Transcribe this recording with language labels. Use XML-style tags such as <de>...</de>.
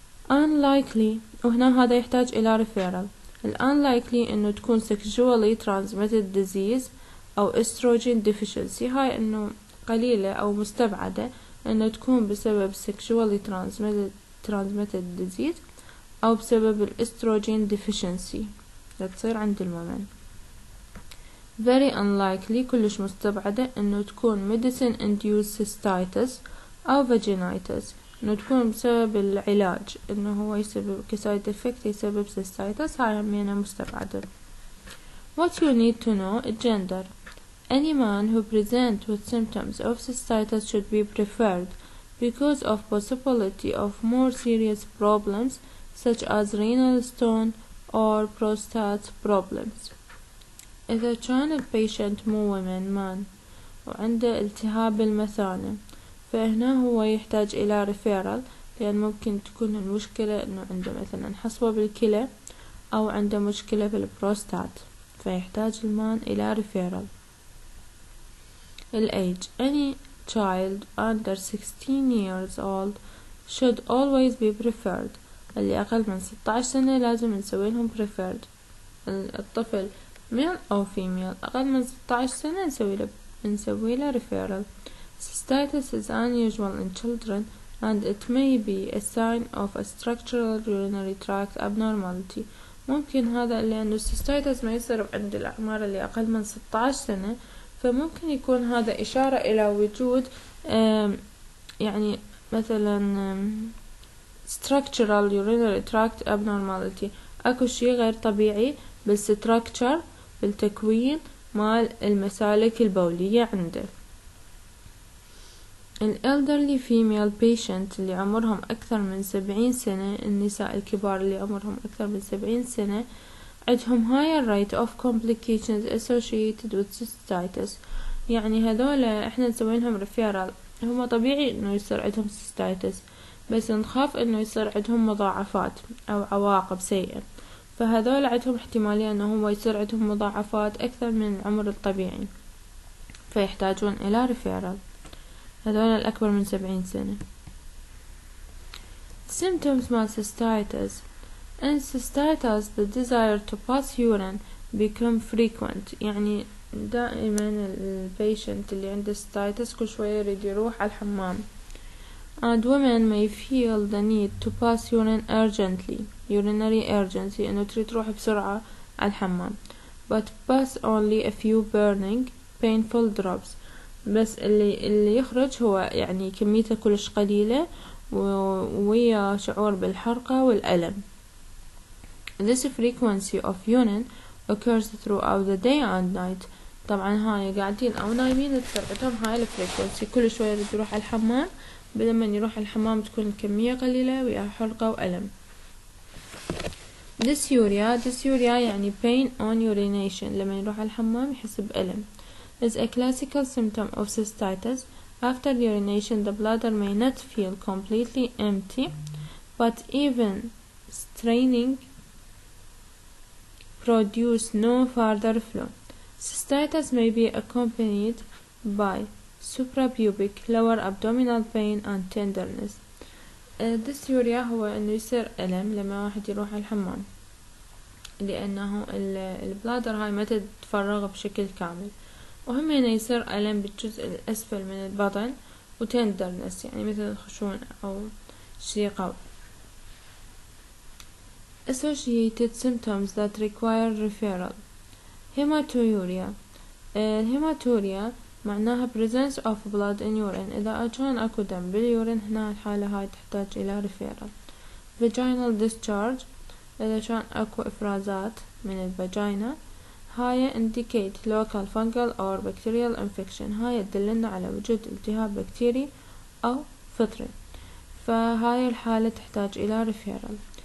<ar>unlikely، وهنا هذا يحتاج إلى referral. unlikely إنه تكون sexually transmitted disease أو estrogen deficiency، هاي إنه قليلة أو مستبعدة إنه تكون بسبب sexually transmitted disease أو بسبب الاستروجين deficiency تصير عند الومن. very unlikely كلش مستبعدة إنه تكون medicine induced cystitis أو vaginitis، إنه تكون بسبب العلاج إنه هو يسبب كسايد افكت يسبب cystitis، هاي همينة مستبعدة.</ar> <en>what you need to know gender. any man who present with symptoms of cystitis should be preferred because of possibility of more serious problems such as renal stone or prostate problems.</en> <ar>إذا كان البيشنت مو مان وعنده التهاب المثانة، فهنا هو يحتاج إلى ريفيرال، لأن ممكن تكون المشكلة إنه عنده مثلا حصوة بالكلى أو عنده مشكلة في البروستات، فيحتاج المان إلى ريفيرال.</ar> <en>الage any child under 16 years old should always be preferred.</en> <ar>اللي أقل من 16 سنة لازم نسوي لهم preferred. الطفل male أو female أقل من 16 سنة نسوي له referral.</ar> <en>Cystitis is unusual in children and it may be a sign of a structural urinary tract abnormality.</en> <ar>ممكن هذا لأنه cystitis ما يصير عند الأعمار اللي أقل من 16 سنة، فممكن يكون هذا إشارة إلى وجود يعني مثلا structural urinary tract abnormality، اكو شي غير طبيعي بالستراكتشر بالتكوين مال المسالك البولية عنده.</ar> <en>elderly female patient</en> <ar>اللي عمرهم أكثر من 70 سنة، النساء الكبار اللي عمرهم أكثر من 70 سنة عندهم</ar> <en>higher rate of complications associated with cystitis.</en> <ar>يعني هذولا احنا نسوي لهم ريفيرال، هما طبيعي انه يصير عندهم cystitis بس نخاف انه يصير عندهم مضاعفات او عواقب سيئة، فهذول عندهم احتمالية انه هو يصير عندهم مضاعفات اكثر من العمر الطبيعي، فيحتاجون الى ريفيرال، هذول الاكبر من 70 سنة. symptoms مال cystitis.</ar> <en>in cystitis the desire to pass urine become frequent،</en> <ar>يعني دائما البيشنت اللي عنده cystitis كل شوية يريد يروح على الحمام.</ar> <en>and women may feel the need to pass urine urgently urinary urgency</en> <ar>إنه تريد تروح بسرعة على الحمام</ar> <en>but pass only a few burning painful drops</en> <ar>بس اللي يخرج هو يعني كميته كلش قليلة ويا شعور بالحرقة والألم.</ar> <en>This frequency of urine occurs throughout the day and night.</en> <ar>طبعا هاي قاعدين أو نايمين تصير عندهم هاي الفريكونسي كل شوية يريد يروح على الحمام لما يروح الحمام تكون الكمية قليلة ويا حرقة وألم.</ar> <en>dysuria يعني pain on urination</en> <ar>لما يروح على الحمام يحس بألم</ar> <en>is a classical symptom of cystitis. After urination the bladder may not feel completely empty but even straining produce no further flow. Cystitis may be accompanied by suprapubic lower abdominal pain and tenderness.</en> <ar>dysuria هو انه يصير ألم لما واحد يروح على الحمام لأنه البلادر هاي ما تتفرغ بشكل كامل وهم هنا يصير ألم بالجزء الأسفل من البطن وتندرنس يعني مثل الخشونة أو شي قوي.</ar> <en>Associated symptoms that require referral. hematuria.</en> <ar>الهيماتوريا معناها presence of blood in urine. إذا كان أكو دم باليورين هنا الحالة هاي تحتاج إلى referral.</ar> <en>vaginal discharge.</en> <ar>إذا كان أكو إفرازات من الفاجينا هاي</ar> <en>indicate local fungal or bacterial infection.</en> <ar>هاي تدلنا على وجود التهاب بكتيري أو فطري فهاي الحالة تحتاج إلى referral.</ar>